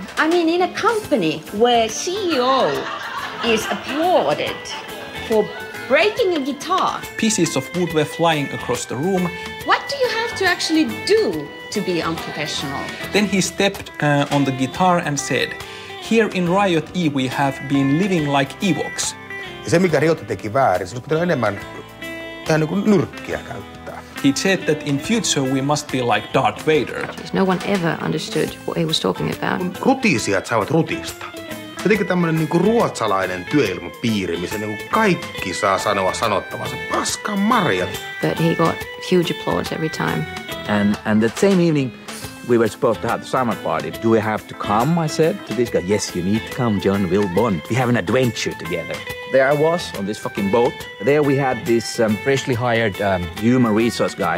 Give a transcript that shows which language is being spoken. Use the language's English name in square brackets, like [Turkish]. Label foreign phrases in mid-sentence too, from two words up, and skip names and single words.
[English] I mean, in a company where CEO is applauded for breaking a guitar. Pieces of wood were flying across the room. What do you have to actually do to be unprofessional? Then he stepped on the guitar and said, "Here in Riot-E we have been living like Ewoks." [Finnish] Ja se, mikä Riot teki väärin, se olisi pitänyt enemmän tähän niin kuin nyrkkiä käyttää. [English] He said that in future we must be like Darth Vader. No one ever understood what he was talking about. [Finnish] Rutiisijat saavat rutista. Jotenkin tämmöinen niinku ruotsalainen työilmapiiri, missä niinku kaikki saa sanoa sanottavansa. Paskan marjat. [English] But he got huge applause every time. And that same evening, we were supposed to have the summer party. Do we have to come, I said to this guy. Yes, you need to come, John, we'll bond. We have an adventure together. There I was on this fucking boat. There we had this freshly hired human resource guy.